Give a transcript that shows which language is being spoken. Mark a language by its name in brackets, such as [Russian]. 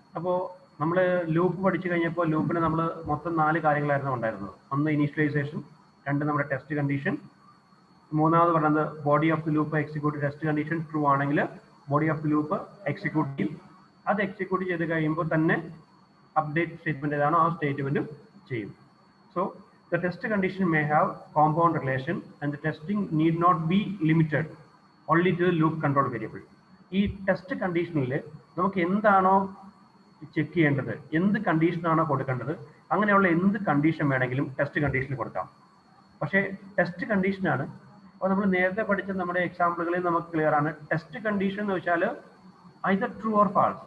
[Malayalam] അപ്പോൾ നമ്മൾ ലൂപ്പ് പഠിച്ചു കഴിഞ്ഞപ്പോൾ ലൂപ്പിന് നമ്മൾ മൊത്തം 4 കാര്യങ്ങളായിരുന്നു ഉണ്ടായിരുന്നത്. ഒന്ന് ഇനീഷ്യലൈസേഷൻ, രണ്ട് നമ്മുടെ ടെസ്റ്റ് കണ്ടീഷൻ, മൂന്നാമത് പറയുന്നത് body of the loop execute test condition true ആണെങ്കിൽ body of the loop execute ചെയ്യും. അത് എക്സിക്യൂട്ട് ചെയ്ത് കഴിയുമ്പോൾ തന്നെ അപ്ഡേറ്റ് സ്റ്റേറ്റ്മെന്റ് ഏതാണോ ആ സ്റ്റേറ്റ്മെന്റ് ചെയ്യും. [English] So the test condition may have compound relation and the testing need not be limited only to the loop control variable. [Malayalam] ഈ ടെസ്റ്റ് കണ്ടീഷനിൽ നമുക്ക് എന്താണോ ചെക്ക് ചെയ്യേണ്ടത്, എന്ത് കണ്ടീഷനാണോ കൊടുക്കേണ്ടത്, അങ്ങനെയുള്ള എന്ത് കണ്ടീഷൻ വേണമെങ്കിലും ടെസ്റ്റ് കണ്ടീഷനിൽ കൊടുക്കാം. പക്ഷേ ടെസ്റ്റ് കണ്ടീഷനാണ്. അപ്പോൾ നമ്മൾ നേരത്തെ പഠിച്ച നമ്മുടെ എക്സാമ്പിളുകളിൽ നമുക്ക് ക്ലിയർ ആണ്, ടെസ്റ്റ് കണ്ടീഷൻ എന്ന് വെച്ചാൽ [English] either true or false.